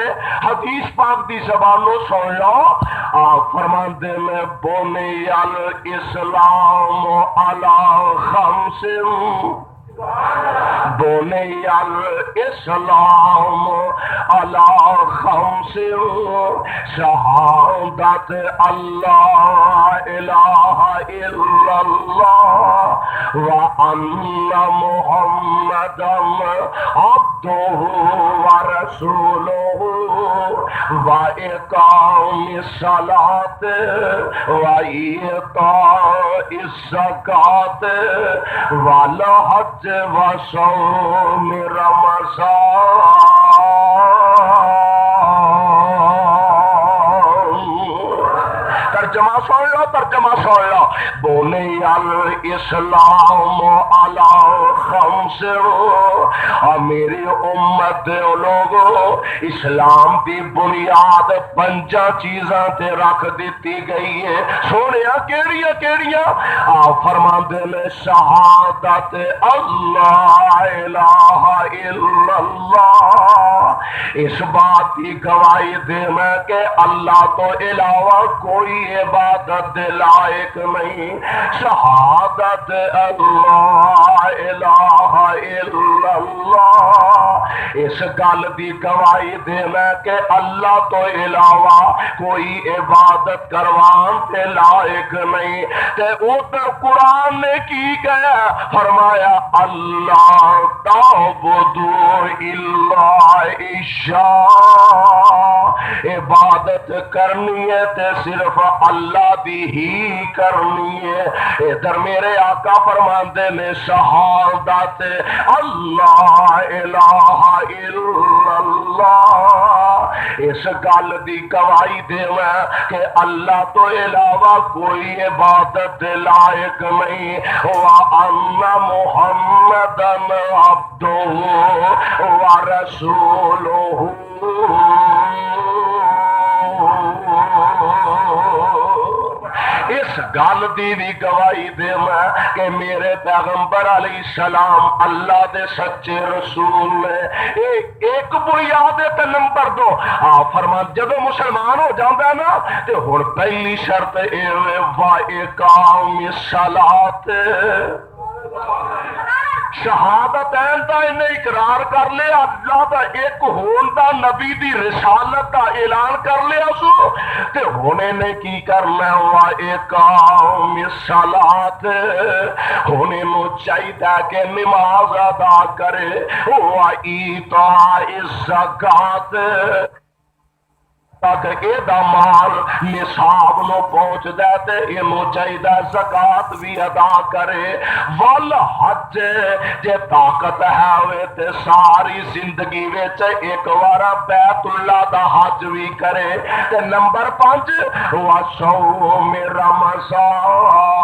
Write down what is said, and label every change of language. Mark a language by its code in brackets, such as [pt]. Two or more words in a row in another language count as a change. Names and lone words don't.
[pa] حدیث پاک دی زبانوں سن لو، آپ فرماندے میں [ar] بنی الاسلام علی 5، بنی الاسلام علی 5، شہادت اللہ الہ الا اللہ وان محمدا عبدہ ورسولہ واقام الصلاۃ وایتاء الزکاۃ والحج وصوم رمضان۔ [pa] ترجمہ سن لو، ترجمہ سن لو، [ar] بنی الاسلام علی 5، [pa] اور میری امت دے لوگوں اسلام دی بنیاد 5 چیزاں تے رکھ دیتی گئی ہے۔ سونیا کیڑیاں کیڑیاں؟ آپ فرماندے نے [ar] شہادت اللہ الہ الا اللہ، [pa] اس بات کی گواہی دینا کہ اللہ تو علاوہ کوئی عبادت دے لائق نہیں، [ar] شہادت اللہ الہ الا اللہ، [pa] اس گل دی گواہی دینا کہ اللہ تو علاوہ کوئی عبادت کروان تے لائق نہیں۔ تے ادھر قرآن نے کی کہا؟ فرمایا [ar] اللہ تعبدوا الا ایشاء، [pa] عبادت کرنی ہے تے صرف اللہ دی ہی کرنی ہے۔ ادھر میرے آقا فرماندے نے [ar] شہادت اللہ الہ الا اللہ، [pa] اس گل دی گواہی دینا کہ اللہ تو علاوہ کوئی عبادت لائق نہیں، [ar] وَأَنَّ مُحَمَّدًا عَبْدُهُ وَرَسُولُهُ۔ [pa] اس گل دی بھی گواہی دے میں کہ میرے پیغمبر علیہ السلام اللہ دے سچے رسول نے۔ ایک بنیاد تے نمبر 2، آپ فرمان جدو مسلمان ہو جاندہ ہے نا تے ہن پہلی شرط اے [ar] وَإِقَامِ الصَّلَاةِ، [pa] شہادتین دا انہیں اقرار کر لیا، اللہ دا ایک ہون دا، نبی دی رسالت دا اعلان کر لیا سو، تے ہونے نے کی کرنا ہوا [ar] اقام الصلاۃ، [pa] ہونے نو چاہیے کہ نماز ادا کرے، ہوا [ar] ایتاء الزکات، [pa] تاکہ اے دا مال نصاب نو پہنچ دے تے اینو چاہیے زکات بھی ادا کرے، والحج جے طاقت ہے ہوئے تے ساری زندگی وچ ایک وارا بیت اللہ دا حج بھی کرے، تے نمبر 5 [ar] وصوم رمضان،